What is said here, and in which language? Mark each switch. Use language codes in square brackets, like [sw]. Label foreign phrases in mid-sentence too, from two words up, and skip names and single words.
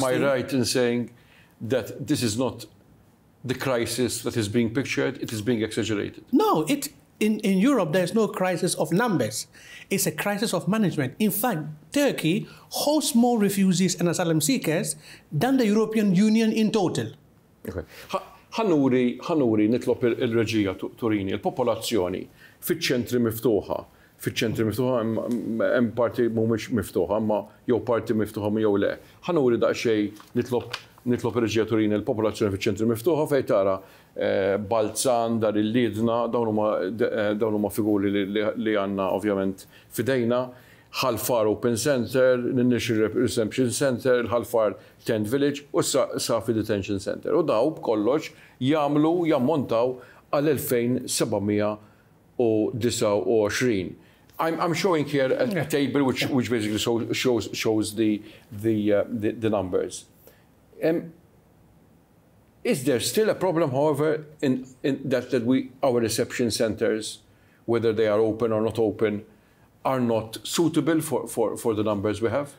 [en] Am I right in saying that this is not the crisis that is being pictured? It is being exaggerated. No, in Europe, there's no crisis of numbers. It's a crisis of management. In fact, Turkey hosts more refugees and asylum seekers than the European Union in total. Okay. [mt] Ħanuri nitlob il-reġija turini, il-popolazzjoni fiċ-ċentri miftuħa. Fiċ-ċentri miftuħa hemm parti mhumiex miftuħa, ma jew parti miftuħa jew le. Ħanuri daqsxejn nitlob ir-reġija turini il-popolazzjoni fiċ-ċentri miftuħa fejn tara Balzan, Dar il-Liedna, dawn huma figuri li għandna ovvjament fidejna. Ħalfar Open Center, Ninixi Reception Center, Ħalfar Tent Village u Safi Detention Center. U daw b'kollox jammontaw għal 2,729. [en] I'm showing here a table which basically shows the numbers. Is there still a problem, however, in that our reception centers, whether they are open or not open, are not suitable for the numbers we have?